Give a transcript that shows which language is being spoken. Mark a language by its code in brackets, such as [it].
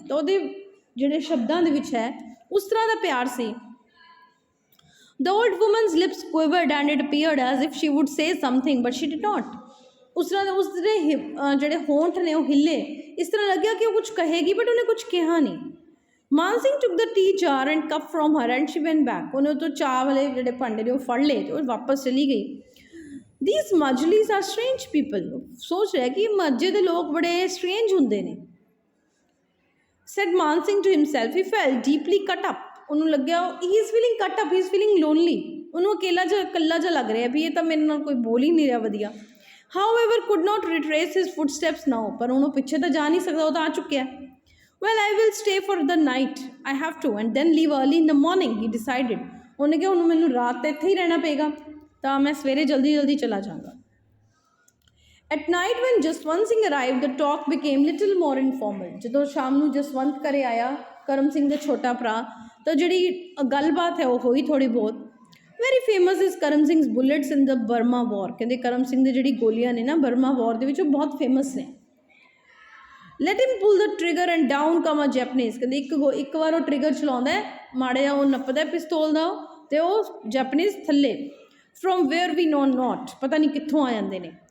[pa] ਤਾਂ ਉਹਦੇ ਜਿਹੜੇ ਸ਼ਬਦਾਂ ਦੇ ਵਿੱਚ ਹੈ ਉਸ ਤਰ੍ਹਾਂ ਦਾ ਪਿਆਰ ਸੀ। [en] The old woman's lips quivered and it appeared as if she would say something but she did not. [pa] ਉਸ ਤਰ੍ਹਾਂ ਉਸਦੇ ਜਿਹੜੇ ਹੋਂਠ ਨੇ ਉਹ ਹਿੱਲੇ, ਇਸ ਤਰ੍ਹਾਂ ਲੱਗਿਆ ਕਿ ਉਹ ਕੁਝ ਕਹੇਗੀ ਬਟ ਉਹਨੇ ਕੁਝ ਕਿਹਾ ਨਹੀਂ। [en] Man Singh took the tea jar and cup from her and she went back। [pa] ਉਹਨੇ ਉਹ ਤੋਂ ਚਾਹ ਵਾਲੇ ਜਿਹੜੇ ਭਾਂਡੇ ਨੇ ਉਹ ਫੜ ਲਏ ਅਤੇ ਉਹ ਵਾਪਸ ਚਲੀ ਗਈ। [en] These Majlis are strange people। [pa] ਸੋਚ ਰਿਹਾ ਕਿ ਮਾਝੇ ਦੇ ਲੋਕ ਬੜੇ ਸਟ੍ਰੇਂਜ ਹੁੰਦੇ ਨੇ। [en] Said Man Singh to himself, he felt deeply cut up। [pa] ਉਹਨੂੰ ਲੱਗਿਆ [en] he is feeling cut up, he is feeling lonely। [pa] ਉਹਨੂੰ ਇਕੱਲਾ ਜਿਹਾ ਲੱਗ ਰਿਹਾ ਵੀ ਇਹ ਤਾਂ ਮੇਰੇ ਨਾਲ ਕੋਈ ਬੋਲ ਹੀ ਨਹੀਂ ਰਿਹਾ ਵਧੀਆ। [en] However could not retrace his footsteps now। [pa] ਪਰ ਉਹਨੂੰ ਪਿੱਛੇ ਤਾਂ ਜਾ ਨਹੀਂ ਸਕਦਾ, ਉਹ ਤਾਂ ਆ ਚੁੱਕਿਆ। [en] Well, I will stay for the night, I have to, and then leave early in the morning, he decided। [pa] ਉਹਨੇ ਕਿਹਾ ਹੁਣ ਮੈਨੂੰ ਰਾਤ ਤਾਂ ਇੱਥੇ ਹੀ ਰਹਿਣਾ ਪਏਗਾ, ਤਾਂ ਮੈਂ ਸਵੇਰੇ ਜਲਦੀ ਚਲਾ ਜਾਵਾਂਗਾ। [en] At night when Jaswant Singh arrived, the talk became little more informal। [pa] ਜਦੋਂ ਸ਼ਾਮ ਨੂੰ ਜਸਵੰਤ ਘਰੇ ਆਇਆ ਕਰਮ ਸਿੰਘ ਦਾ ਛੋਟਾ ਭਰਾ। ਤਾਂ ਜਿਹੜੀ ਗੱਲਬਾਤ ਹੈ ਉਹ ਹੋਈ ਥੋੜ੍ਹੀ ਬਹੁਤ। [en] Very famous is Karam Singh's bullets in the Burma war. [pa] ਕਹਿੰਦੇ ਕਰਮ ਸਿੰਘ ਦੀ ਜਿਹੜੀ ਗੋਲੀਆਂ ਨੇ ਨਾ ਬਰਮਾ ਵॉर ਦੇ ਵਿੱਚ ਉਹ ਬਹੁਤ ਫੇਮਸ ਨੇ। [en] Let him pull the trigger and down come a Japanese. [pa] ਕਹਿੰਦੇ ਇੱਕ ਵਾਰ ਉਹ ਟ੍ਰਿਗਰ ਚਲਾਉਂਦਾ ਮਾੜਾ ਜਿਹਾ ਉਹ ਨੱਪਦਾ ਪਿਸਤੌਲ ਦਾ ਅਤੇ ਉਹ ਜੈਪਨੀਜ਼ ਥੱਲੇ [en] from where we know not, [pa] ਪਤਾ ਨਹੀਂ ਕਿੱਥੋਂ ਆ ਜਾਂਦੇ ਨੇ।